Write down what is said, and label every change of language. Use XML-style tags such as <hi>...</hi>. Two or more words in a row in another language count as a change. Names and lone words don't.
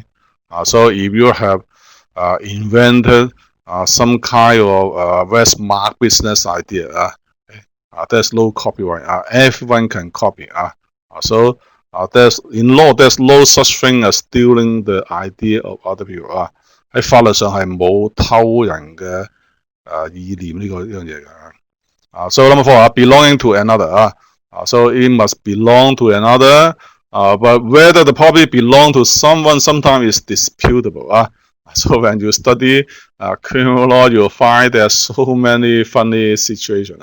<en>So if you have invented some kind of very smart business idea, there's no copyright. Everyone can copy. So in law, there's no such thing as stealing the idea of other people.</en> <yue>喺法律上係冇偷人嘅意念呢樣嘢嘅。</yue> <en>So number 4, belonging to another. So it must belong to another. But whether the property belong to someone sometimes is disputable. So when you study criminal law, you'll find there are so many funny situations.</en>